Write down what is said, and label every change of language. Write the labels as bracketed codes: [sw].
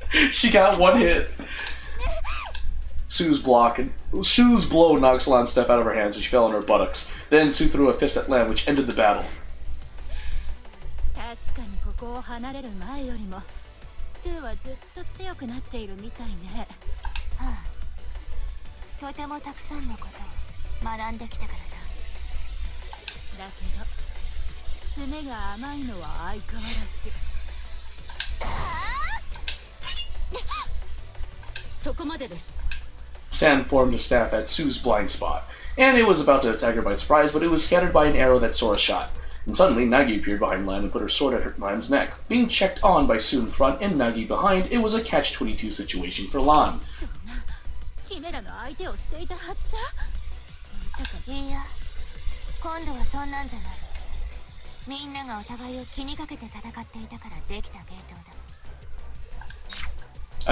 [en] She got one hit. Sue's block and Sue's blow knocks Lan's stuff out of her hands and she fell on her buttocks. Then Sue threw a fist at Lan, which ended the battle. [ja] 確かにここを離れる前よりもスーはずっと強くなっているみたいね。はあ、とてもたくさんのことを学んできたからだけど爪が甘いのは相変わらず。そこまでです。 [en] San formed a staff at Sue's blind spot, and it was about to attack her by surprise, but it was scattered by an arrow that Sora shot. And suddenly, Nagi appeared behind Lan and put her sword at Lan's neck. Being checked on by Sue in front and Nagi behind, it was a catch-22 situation for Lan. [ja] そんなヒメラの相手をしていたはずじゃ。まさか。いや、今度はそんなんじゃない。みんながお互いを気にかけて戦っていたからできた芸当だ。